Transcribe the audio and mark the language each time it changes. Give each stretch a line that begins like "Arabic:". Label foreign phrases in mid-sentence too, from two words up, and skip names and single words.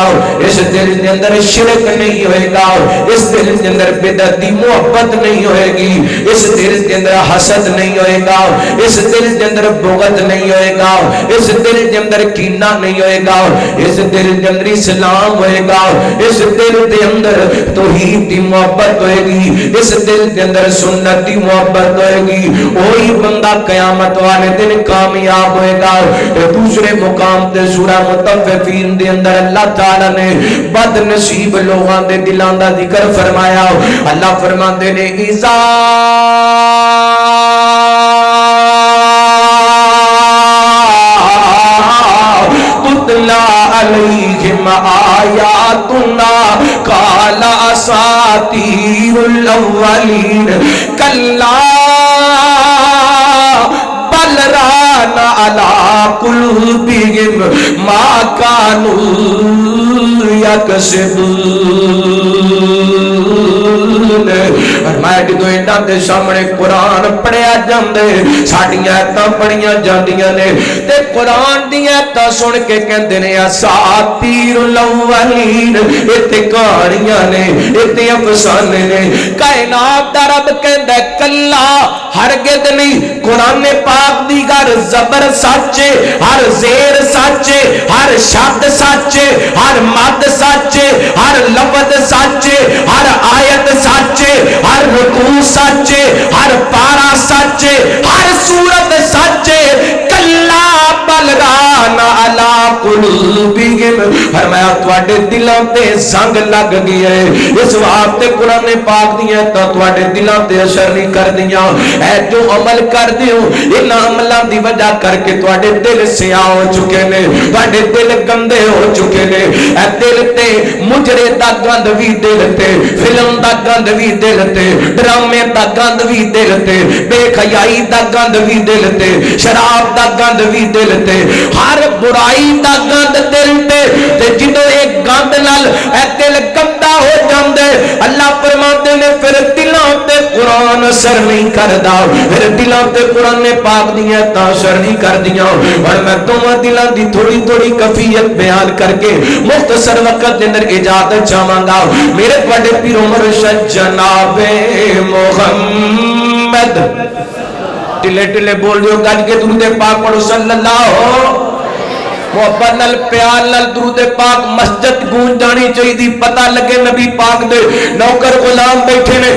Urdu: اس دل کے اندر شرک نہیں ہوئے گا، اس دل کے اندر بدعت دی محبت نہیں ہوئے گی، اس دل کے اندر حسد نہیں ہوئے گا، اس دل کے اندر بغض نہیں ہوئے گا، اس دل کے اندر کینہ نہیں ہوئے گا، اس دل کے اندر اسلام ہوئے گا، اس دل کے اندر توحید دی محبت ہوئے گی، اس دل کے اندر سنت دی محبت ہوئے گی، وہی بندہ قیامت والے دن کامیاب ہوئے گا۔
Punjabi: دوسرے مقام تے سورہ مطففین دے اندر اللہ تعالی نے بد نصیب لوگاں دے دلاں دا ذکر فرمایا۔ اللہ فرماتے نے
Arabic: اذا تتلا علیہم آیاتنا قال اساطیر الاولین کلا بل ران علی قلوبہم ما کانوا یکسبون۔
Punjabi: فرمایا جدو انہاں دے سامنے قرآن پڑھیا جاندے، ساڈیاں آیتاں پڑھیاں جاندیاں نے تے قرآن دی آیتاں سن کے کہندے نے
Arabic: اساطیر الاولین،
Punjabi: اتے کہانیاں نے، اتے افسانے نے۔ کائنات دا رب کہندا ہے کلا ہرگز نہیں، قرآن پاک دی ہر زبر سچے، ہر زیر سچے، ہر شبد سچے، ہر مد سچے، ہر لفظ سچے، ہر آیت سچے، ہر رکوع سچے، ہر پارا سچے، ہر سورت سچے، کلا
Arabic: بل ران علی قلوبہم،
Punjabi: فرمایا تواڈے دلاں تے زنگ لگ گئی ہے، اس واسطے قرآن پاک دیاں تا تواڈے دلاں تے اثر نہیں کردیاں، اے جو عمل کر دیو انہاں عملاں دی وجہ کر کے تواڈے دل سیاہ ہو چکے نے، تواڈے دل گندے ہو چکے نے، اے دل تے مجرے دا گند بھی دل تے، فلم دا گند بھی دل تے، ڈرامے دا گند بھی دل تے، بے حیائی دا گند بھی دل تے، شراب دا گند بھی دل تے، ہر برائی دا گند دل تے، تے جدو ایک گند نال اے دل گندا ہو جاندے، اللہ فرماتے نے پھر دلاں تے قرآن اثر نہیں کردا، پھر دلاں تے قرآن پاک دیاں تا اثر نہیں کردیاں۔ اور میں تمہاں دلاں دی تھوڑی تھوڑی کیفیت بیان کر کے مختصر وقت دے اندر اجازت چاہواں گا۔ میرے بڑے پیر مرشد جناب محمد، ٹلے ٹلے بول دیو گج کے درود پاک پڑھو
Arabic: صلی اللہ،
Punjabi: محبت نال پیار نال درود پاک مسجد گونج جانی چاہیے، پتہ لگے نبی پاک دے نوکر غلام بیٹھے نے۔